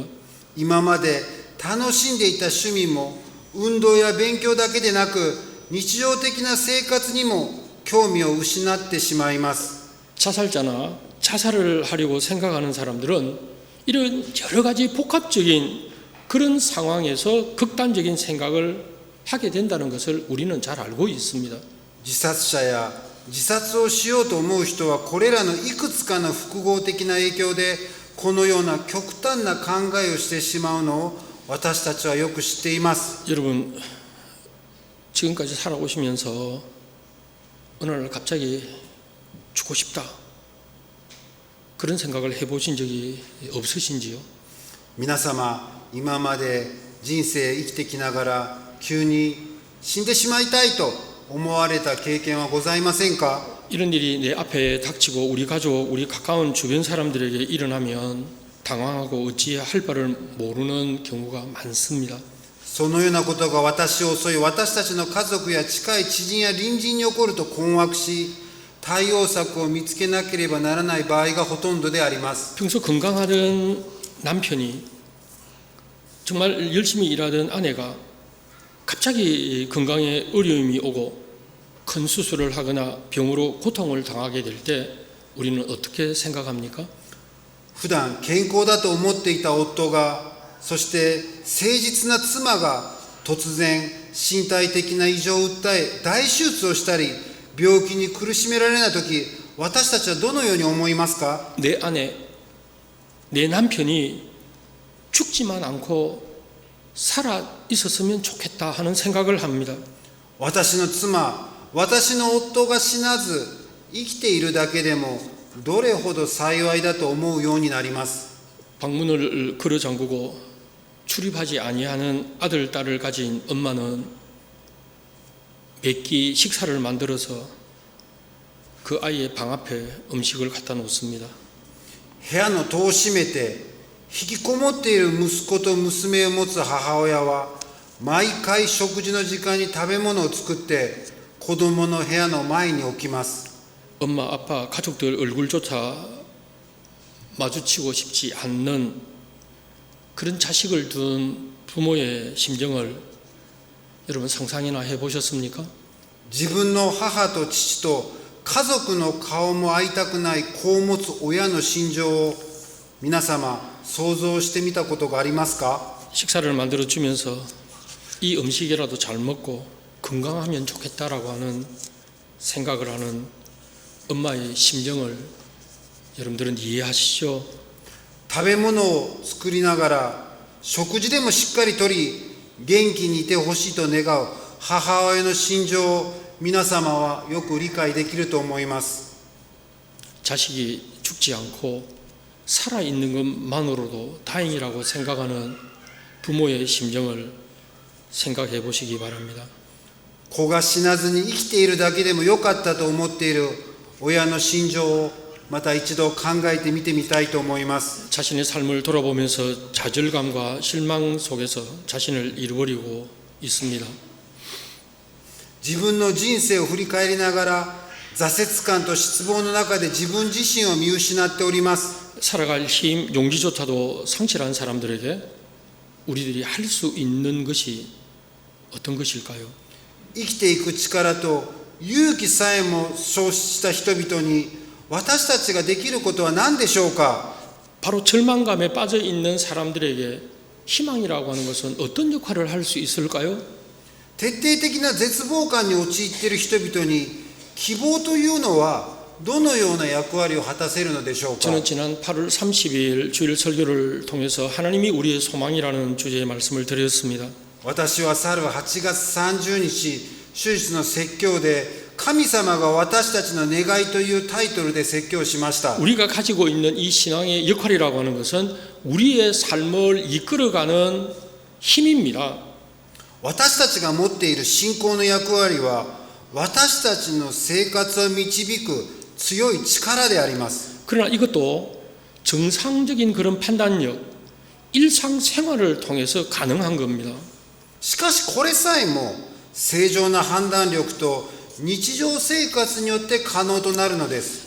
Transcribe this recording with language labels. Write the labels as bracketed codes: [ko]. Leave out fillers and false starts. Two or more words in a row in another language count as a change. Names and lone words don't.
[ja] 今まで楽しんでいた趣味も運動や勉強だけでなく、日常的な生活にも興味を失ってしまいます。 [ko] 자살자나 자살을 하려고 생각하는 사람들은 이런 여러 가지 복합적인 그런 상황에서 극단적인 생각을 하게 된다는 것을 우리는 잘 알고 있습니다. [ja] 自殺者や自殺をしようと思う人は、これらのいくつかの複合的な影響でこのような極端な考えをしてしまうのを私たちはよく知っています。 [ko] 여러분, 지금까지 살아오시면서 어느 날 갑자기 죽고 싶다 그런 생각을 해보신 적이 없으신지요? [ja] 皆様、今まで人生生きてきながら急に死んでしまいたいと思われた経験はございませんか？ [ko] 이런 일이 내 앞에 닥치고 우리 가족, 우리 가까운 주변 사람들에게 일어나면 당황하고 어찌할 바를 모르는 경우가 많습니다. [ja] そのようなことが私を襲い、私たちの家族や近い知人や隣人に起こると困惑し、対応策を見つけなければならない場合がほとんどであります。 [ko] 평소 건강하던 남편이 정말 열심히 일하던 아내가 갑자기 건강에 어려움이 오고 큰 수술을 하거나 병으로 고통을 당하게 될 때 우리는 어떻게 생각합니까? [ja] 普段健康だと思っていた夫が、そして誠実な妻が突然身体的な異常を訴え大手術をしたり、病気に苦しめられないとき、私たちはどのように思いますか？ [ko] 내 아내, 내 남편이 죽지만 않고 살아 있었으면 좋겠다 하는 생각을 합니다. [ja] 私の妻、 私の夫が死なず生きているだけでもどれほど幸いだと思うようになります。 [ko] 방문을 걸어 잠그고 출입하지 아니하는 아들, 딸을 가진 엄마는 매끼 식사를 만들어서 그 아이의 방 앞에 음식을 갖다 놓습니다. [ja] 部屋の戸を閉めて引きこもっている息子と娘を持つ母親は毎回食事の時間に食べ物を作って子供の部屋の前に置きます。 [ko] 엄마, 아빠, 가족들 얼굴조차 마주치고 싶지 않는 그런 자식을 둔 부모의 심정을 여러분 상상이나 해보셨습니까? [ja] 自分の母と父と家族の顔も会いたくない子を持つ親の心情を皆様想像してみたことがありますか？ [ko] 식사를 만들어 주면서 이 음식이라도 잘 먹고 건강하면 좋겠다라고 하는 생각을 하는 엄마의 심정을 여러분들은 이해하시죠? [ja] 食べ物を作りながら食事でもしっかりとり元気にいてほしいと願う母親の心情を皆様はよく理解できると思います。 [ko] 자식이 죽지 않고 살아있는 것만으로도 다행이라고 생각하는 부모의 심정을 생각해 보시기 바랍니다. [ja] 子が死なずに生きているだけでもよかったと思っている親の心情をまた一度考えてみてみたいと思います。 [ko] 자신의 삶을 돌아보면서 좌절감과 실망 속에서 자신을 잃어버리고 있습니다. [ja] 自分の人生を振り返りながら挫折感と失望の中で自分自身を見失っております。 [ko] 살아갈 힘, 용기조차도 상실한 사람들에게 우리들이 할 수 있는 것이 어떤 것일까요? [ja] 生きていく力と勇気さえも消失した人々に私たちができることは何でしょうか？ [ko] 바로 절망감에 빠져 있는 사람들에게 희망이라고 하는 것은 어떤 역할을 할 수 있을까요? [ja] 徹底的な絶望感に陥っている人々に希望というのはどのような役割を果たせるのでしょうか？ [ko] 저는 지난 8월 30일 주일 설교를 통해서 하나님이 우리의 소망이라는 주제의 말씀을 드렸습니다. [ja] 私は去る8月30日主日の説教で神様が私たちの願いというタイトルで説教しました。 [ko] 우리가 가지고 있는 이 신앙의 역할이라고 하는 것은 우리의 삶을 이끌어가는 힘입니다. [ja] 私たちが持っている信仰の役割は私たちの生活を導く強い力であります。 [ko] 그러나 이것도 정상적인 그런 판단력, 일상생활을 통해서 가능한 겁니다. [ja] しかしこれさえも正常な判断力と日常生活によって可能となるのです。